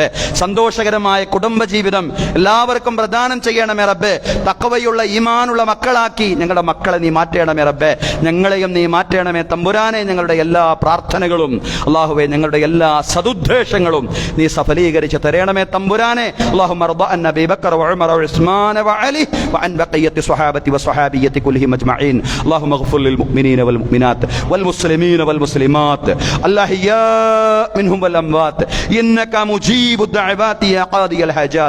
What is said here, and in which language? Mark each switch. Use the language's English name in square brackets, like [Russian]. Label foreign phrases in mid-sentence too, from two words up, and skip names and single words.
[Malayalam] സന്തോഷകരമായ കുടുംബജീവിതം എല്ലാവർക്കും പ്രദാനം ചെയ്യണമേ റബ്ബേ. തഖ്വയുള്ള ഈമാനുള്ള മക്കളാക്കി ഞങ്ങളുടെ മക്കളെ നീ മാറ്റണമേ റബ്ബേ. ഞങ്ങളെയും നീ മാറ്റണമേ തമ്പുരാനെ. ഞങ്ങളുടെ എല്ലാ പ്രാർത്ഥനകളും അല്ലാഹുവേ, ഞങ്ങളുടെ എല്ലാ സദുദ്ദേശങ്ങളും നീ സഫലീകരിച്ച് തരണമേ തമ്പുരാനെ. [Arabic] اللهم ارض عن ابي بكر وعمر وعثمان وعلي وعن بقيه الصحابه والصحابيه كلهم اجمعين. اللهم اغفر للمؤمنين والمؤمنات والمسلمين والمسلمات الاحياء منهم والاموات انك مجيب الدعوات يا قاضي الحاجات.